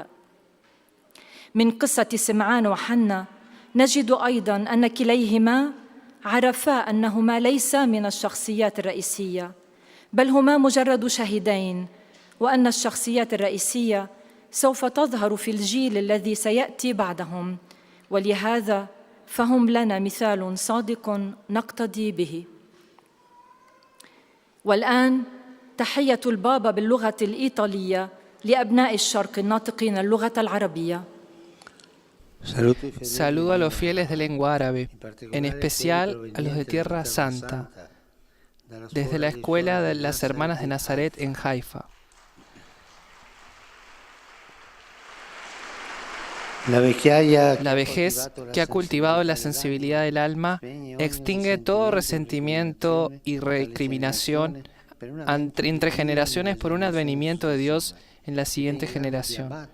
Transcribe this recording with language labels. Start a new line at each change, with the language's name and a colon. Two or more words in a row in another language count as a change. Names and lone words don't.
Arabic: من قصة سمعان وحنا نجد أيضاً أن كليهما عرفا أنهما ليسا من الشخصيات الرئيسية، بل هما مجرد شاهدين، وأن الشخصيات الرئيسية سوف تظهر في الجيل الذي سيأتي بعدهم، ولهذا فهم لنا مثال صادق نقتدي به. والآن تحية البابا باللغة الإيطالية لأبناء الشرق الناطقين اللغة العربية.
Spanish: Saludo a los fieles de lengua árabe, en especial a los de Tierra Santa, desde la escuela de las Hermanas de Nazaret en Haifa. La vejez que ha cultivado la sensibilidad del alma extingue todo resentimiento y recriminación entre generaciones por un advenimiento de Dios en la siguiente generación.